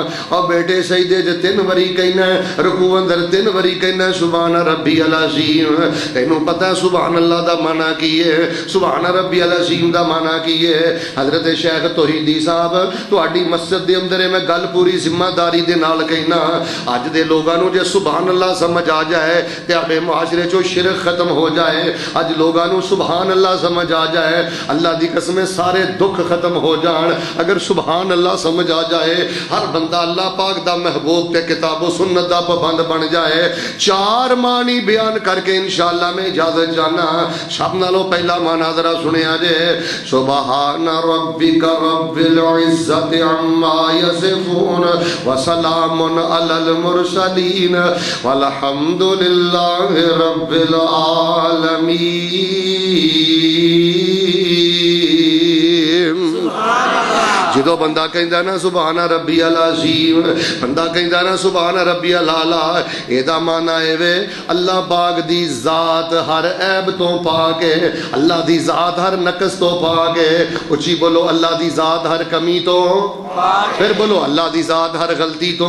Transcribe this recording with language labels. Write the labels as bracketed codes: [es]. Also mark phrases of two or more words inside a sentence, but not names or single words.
[pa] اور بیٹے سجدے تے 3 واری کہنا ہے, رکوع اندر 3 واری کہنا ہے [ar] سبحان ربی العظیم. [pa] تینوں پتہ ہے [ar] سبحان اللہ [pa] دا معنی کی ہے, [ar] سبحان ربی العظیم [pa] دا معنی کی ہے؟ حضرت شیخ توحیدی صاحب تہاڈی مسجد مقصد دے اندر میں گل پوری ذمہ داری دے نال کہنا اج دے لوگاں نو جے [ar] سبحان اللہ [pa] سمجھ آ جائے تے اپنے معاشرے چوں شرک ختم ہو جائے. اج لوگاں نو [ar] سبحان اللہ [pa] سمجھ آ جائے اللہ دی قسم سارے دکھ ختم ہو جان. اگر [ar] سبحان اللہ [pa] سمجھ آ جائے ہر بندہ اللہ پاک دا محبوب تے کتاب و سنت دا پابند بن جائے. 4 معنی بیان کر کے انشاءاللہ میں اجازت جانا. سب نالوں پہلا معنی ذرا سنیا جے [ar] سبحان ربک رب العزت عما یصفون وسلام علی المرسلین والحمد للہ رب العالمین. [pa] جدو بندہ کہندا نا [ar] سبحان ربی العظیم, [pa] بندہ کہندا نا [ar] سبحان ربی الاعلی, [pa] ایدا معنی ہے وے اللہ پاک دی ذات ہر عیب تو پاک ہے, اللہ دی ذات ہر نقص تو پاک ہے. اچھی بولو اللہ دی ذات ہر کمی تو پھر بولو اللہ دی ذات ہر غلطی تو.